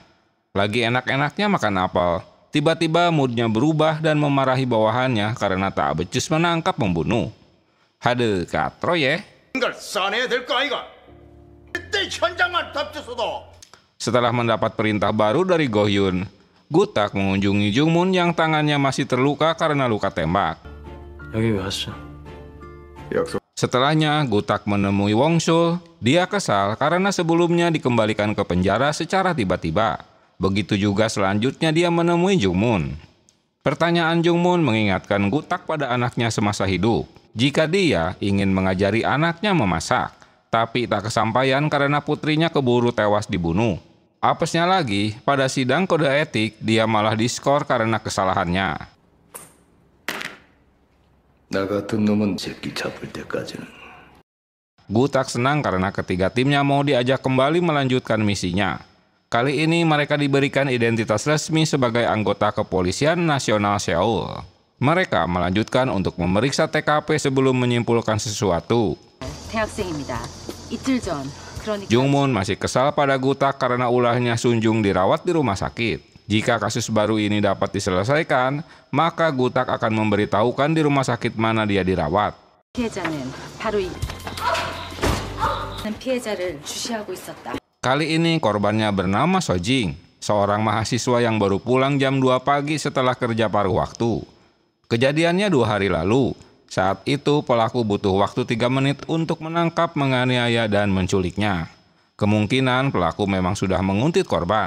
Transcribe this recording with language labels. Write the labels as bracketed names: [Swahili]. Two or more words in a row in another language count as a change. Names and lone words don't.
[Indonesian] Lagi enak-enaknya makan apel, tiba-tiba moodnya berubah dan memarahi bawahannya karena tak becus menangkap pembunuh. Hade katro ya. Setelah mendapat perintah baru dari Go Hyun, Gutak mengunjungi Jungmun yang tangannya masih terluka karena luka tembak. [Korean] 여기 왜 왔어? 약속. [Indonesian] Setelahnya, Gutak menemui Wongsul. Dia kesal karena sebelumnya dikembalikan ke penjara secara tiba-tiba. Begitu juga selanjutnya dia menemui Jungmun. Pertanyaan Jungmun mengingatkan Gutak pada anaknya semasa hidup. Jika dia ingin mengajari anaknya memasak, tapi tak kesampaian karena putrinya keburu tewas dibunuh. Apesnya lagi, pada sidang kode etik, dia malah diskor karena kesalahannya. [Korean] 나 같은 놈은 새끼 잡을 때까지는. [Indonesian] Gutak senang karena ketiga timnya mau diajak kembali melanjutkan misinya. Kali ini mereka diberikan identitas resmi sebagai anggota Kepolisian Nasional Seoul. Mereka melanjutkan untuk memeriksa TKP sebelum menyimpulkan sesuatu. [Korean] 대학생입니다. 이틀 전 그러니까 [Indonesian] Jungmun masih kesal pada Gutak karena ulahnya Sunjung dirawat di rumah sakit. Jika kasus baru ini dapat diselesaikan, maka Gutak akan memberitahukan di rumah sakit mana dia dirawat. [Korean] 피해자는 바로 이 피해자를 주시하고 있었다. [Indonesian] Kali ini korbannya bernama Sojing, seorang mahasiswa yang baru pulang jam 2 pagi setelah kerja paruh waktu. Kejadiannya 2 hari lalu. Saat itu pelaku butuh waktu 3 menit untuk menangkap, menganiaya, dan menculiknya. Kemungkinan pelaku memang sudah menguntit korban.